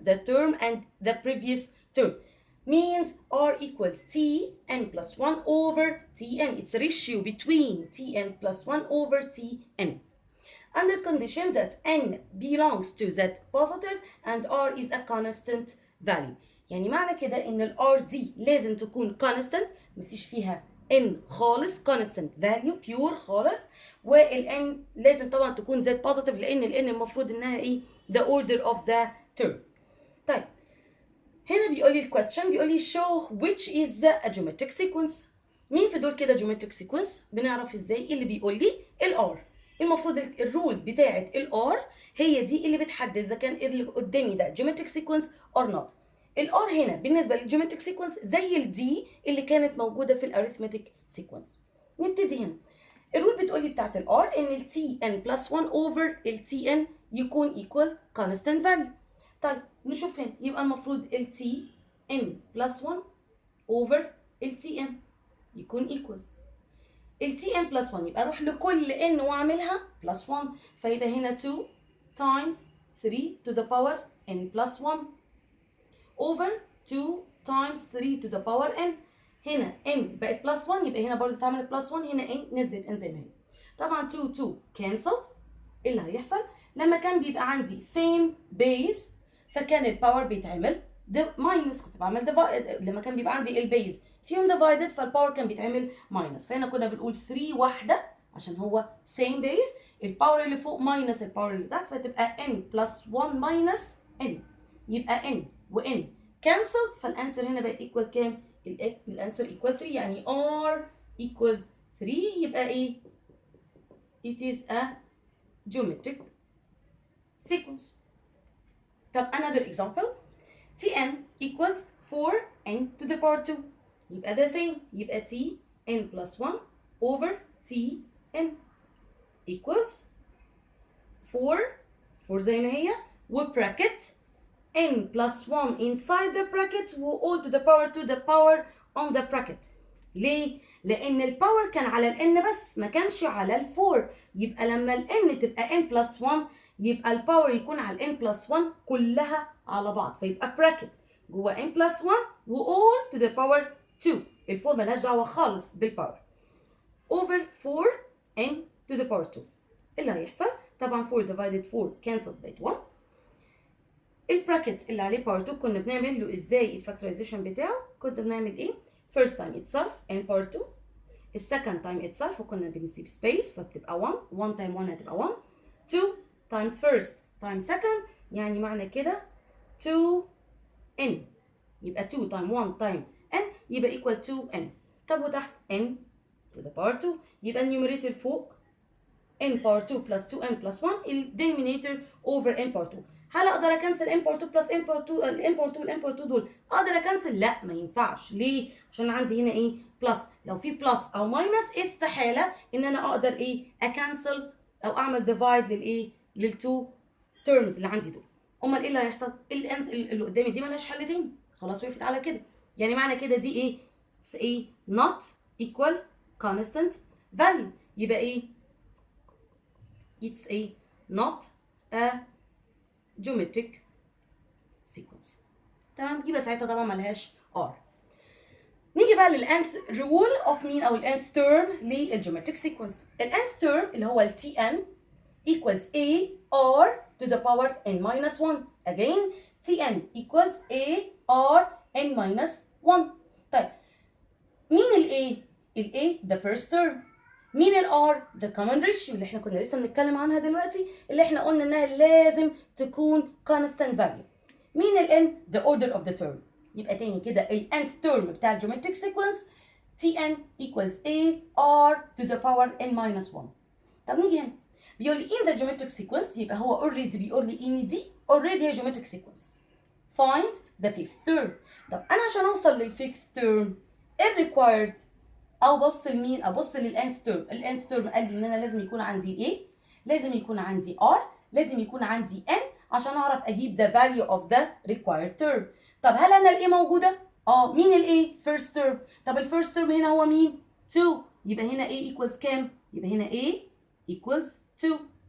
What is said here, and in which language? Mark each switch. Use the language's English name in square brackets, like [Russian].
[English] The term and the previous term means r equals tn plus 1 over tn. It's a ratio between tn plus 1 over tn. Under condition that n belongs to z positive and r is a constant value. [Arabic] يعني معنى كده ان ال r دي لازم تكون constant، مفيش فيها n خالص، constant value pure خالص، وال n لازم طبعا تكون z positive لان ال n المفروض انها ايه [English] the order of the term. [Arabic] طيب هنا بيقول لي الكويستشن، بيقول لي show which is a geometric sequence. مين في دول كده geometric sequence؟ بنعرف ازاي؟ اللي بيقول لي ال r. المفروض الرول بتاعه ال r هي دي اللي بتحدد اذا كان اللي قدامي ده geometric sequence or not. ال r هنا بالنسبه للجيومتريك سيكونس زي ال d اللي كانت موجوده في الاريثمتيك سيكونس. نبتدي هنا. الرول بتقول لي بتاعه ال r ان ال tn plus 1 over ال tn يكون equal constant value. [English] طيب نشوف هنا، يبقى المفروض ال tn plus 1 over ال tn يكون equals ال tn plus 1، يبقى اروح لكل n واعملها plus 1، فيبقى هنا 2 times 3 to the power n plus 1 over 2 times 3 to the power n. [Arabic] هنا n بقت plus 1، يبقى هنا برضه اتعملت plus 1، هنا n نزلت n زي ما هي. طبعا 2 2 cancelled. ايه اللي هيحصل؟ لما كان بيبقى عندي same base فكان الباور بيتعمل ماينس، كنت بعمل ديفايد. لما كان بيبقى عندي البيز فيهم ديفايدد فالباور كان بيتعمل ماينس، فهنا كنا بنقول 3 واحده عشان هو same base، الباور اللي فوق ماينس الباور اللي تحت، فتبقى n plus 1 minus n، يبقى n و n cancelled، فالانسر هنا بقت equal كام؟ الانسر equal 3، يعني r equals 3، يبقى ايه؟ [English] it is a geometric sequence. طب another example tn equals 4n to the power 2، يبقى the same، يبقى tn plus 1 over tn equals 4 [Arabic] زي ما هي وبراكت [English] n plus 1 inside the bracket و all to the power 2 the power on the bracket. [Arabic] ليه؟ لأن الباور كان على ال n بس ما كانش على ال 4، يبقى لما ال n تبقى n plus 1 يبقى الباور يكون على ال n plus 1 كلها على بعض، فيبقى bracket جوه n plus 1 و all to the power 2، ال 4 ملهاش دعوة خالص بالباور، over 4n to the power 2. إيه اللي هيحصل؟ طبعا 4 divided 4 cancelled بقت 1. البراكت اللي عليه باور 2 كنا بنعمل له ازاي الفاكتورايزيشن بتاعه؟ كنا بنعمل ايه؟ first time itself n power 2، السكند time itself وكنا بنسيب space فبتبقى 1 1 time 1 هتبقى 1، 2 times first times second، يعني معنى كده 2n، يبقى 2 time 1 time n يبقى equal 2n. [English] طب وتحت n to the power 2، يبقى النيوميريتور فوق n power 2 plus 2n plus 1، الدينومينيتور over n power 2. [Arabic] هل اقدر اكنسل n power 2 plus n power 2 ال n power 2 وال n power 2 دول اقدر اكنسل؟ لا، ما ينفعش. ليه؟ عشان عندي هنا ايه؟ بلس. لو في بلس او ماينس استحاله ان انا اقدر ايه؟ اكنسل او اعمل ديفايد للايه؟ للتو تيرمز اللي عندي دول. امال ايه اللي هيحصل؟ اللي قدامي دي مالهاش حل تاني، خلاص وقفت على كده. يعني معنى كده دي ايه؟ ايه؟ not equal constant value، يبقى ايه؟ [English] it's a not a geometric sequence. [Arabic] تمام؟ يبقى ساعتها طبعا ملهاش r. نيجي بقى للانث رول اوف مين او الانث تيرم للجيومتريك سيكونس. [English] الانث تيرم اللي هو ال tn equals a r to the power n minus 1. again tn equals a r n minus 1. [Arabic] طيب مين ال a؟ ال a the first term. مين ال R؟ the common ratio اللي احنا كنا لسه بنتكلم عنها دلوقتي، اللي احنا قلنا انها لازم تكون constant value. [English] مين ال N؟ the order of the term. يبقى تاني كده ال nth term بتاع geometric sequence Tn equals A R to the power n minus 1. [Arabic] طب نيجي هنا بيقول لي in the geometric sequence، يبقى هو already بيقول لي ان دي already هي geometric sequence. [English] find the fifth term. [Arabic] طب انا عشان اوصل لل [English] fifth term ايه required؟ [Arabic] او بص لمين؟ ابص للانث تيرم. الانث تيرم قال لي ان انا لازم يكون عندي A، لازم يكون عندي R، لازم يكون عندي N عشان اعرف اجيب the value of the required term. طب هل انا ال A موجوده؟ مين ال A؟ first term. طب ال first term هنا هو مين؟ 2. يبقى هنا A equals كام؟ يبقى هنا A equals 2.